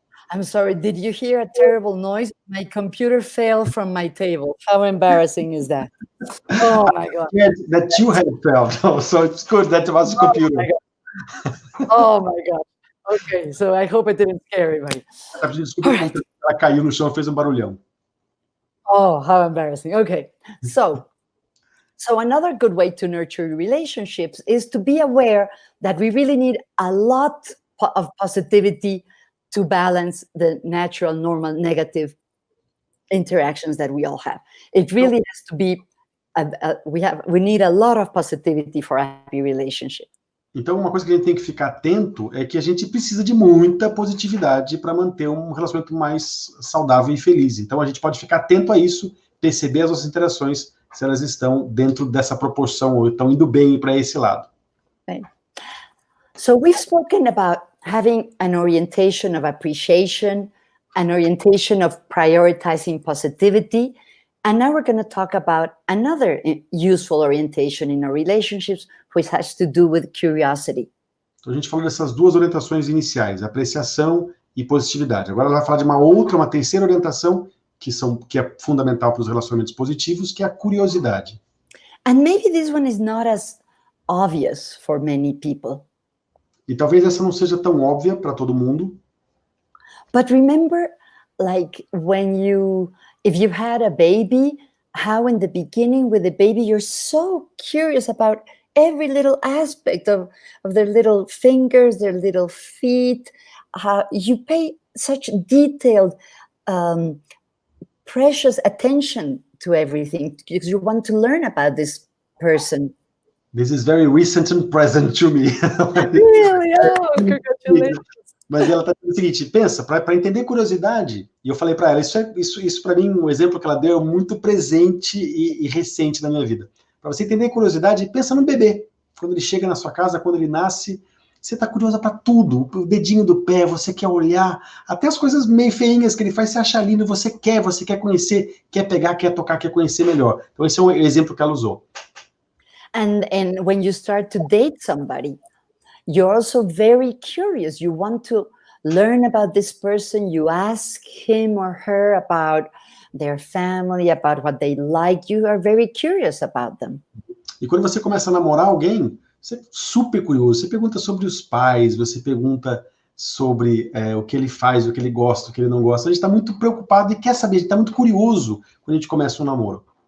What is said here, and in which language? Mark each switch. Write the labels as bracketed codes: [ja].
[en] I'm sorry, did you hear a terrible noise? My computer fell from my table. How embarrassing is that? Oh my God. Yeah, that you had fell, so it's good that it was the computer. Oh my God. Okay, so I hope it didn't scare everybody. [pt] Desculpa, ela caiu no chão e fez um barulhão. [en] Oh, how embarrassing. Okay, so another good way to nurture relationships is to be aware that we really need a lot of positivity to balance the natural, normal, negative interactions that we all have. It really has to be, we need a lot of positivity for a happy relationship. [pt] Então, uma coisa que a gente tem que ficar atento é que a gente precisa de muita positividade para manter um relacionamento mais saudável e feliz. Então, a gente pode ficar atento a isso, perceber as nossas interações, se elas estão dentro dessa proporção ou estão indo bem para esse lado. [en] Okay. So we've spoken about having an orientation of appreciation, an orientation of prioritizing positivity, and now we're going to talk about another useful orientation in our relationships, which has to do with curiosity. [pt] Então a gente falou dessas 2 orientações iniciais, apreciação e positividade. Agora ela vai falar de uma terceira orientação que é fundamental para os relacionamentos positivos, que é a curiosidade. [en] And maybe this one is not as obvious for many people. [pt] E talvez essa não seja tão óbvia para todo mundo. [en] But remember, like if you had a baby, how in the beginning with the baby, you're so curious about every little aspect of their little fingers, their little feet. You pay such detailed, precious attention to everything because you want to learn about this person. This is very recent and present to me. Really? Oh, congratulations. [pt] Mas ela está dizendo o seguinte, pensa, para entender curiosidade, e eu falei para ela, isso para mim, um exemplo que ela deu é muito presente e recente na minha vida. Para você entender curiosidade, pensa no bebê. Quando ele chega na sua casa, quando ele nasce, você está curiosa para tudo. O dedinho do pé, você quer olhar, até as coisas meio feinhas que ele faz, você acha lindo, você quer conhecer, quer pegar, quer tocar, quer conhecer melhor. Então esse é um exemplo que ela usou. [en] And when you start to date somebody, you're also very curious. You want to learn about this person. You ask him or her about their family, about what they like. You are very curious about them. [pt] E quando você começa a namorar alguém, você é super curioso. Você pergunta sobre os pais, você pergunta sobre o que ele faz, o que ele gosta, o que ele não gosta. A gente está muito preocupado e quer saber, a gente está muito curioso quando a gente começa um namoro.